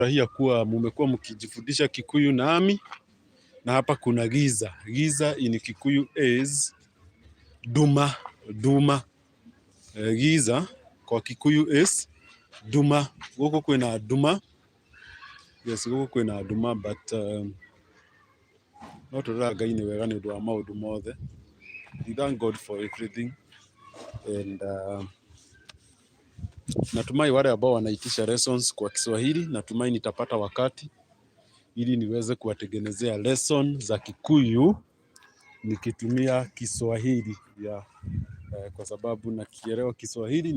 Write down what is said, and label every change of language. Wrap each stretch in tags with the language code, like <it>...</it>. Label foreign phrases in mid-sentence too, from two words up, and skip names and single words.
<sw>Nimefurahia kuwa mmekuwa mkijifundisha Kikuyu nami, na hapa kuna giza.</sw> <en>Giza in Kikuyu is duma.</en> <sw>Giza kwa Kikuyu is duma.</sw> <ki>Guku kwina duma. Yes, guku kwina duma, but no turaga ini wega ni ndwa maundu mothe.</ki> <en>We thank God for everything.</en> <sw>And natumai wale ambao wanaitisha lessons kwa Kiswahili, natumai nitapata wakati ili niweze kuwatengenezea lesson za Kikuyu nikitumia Kiswahili kwa sababu nakielewa Kiswahili.</sw>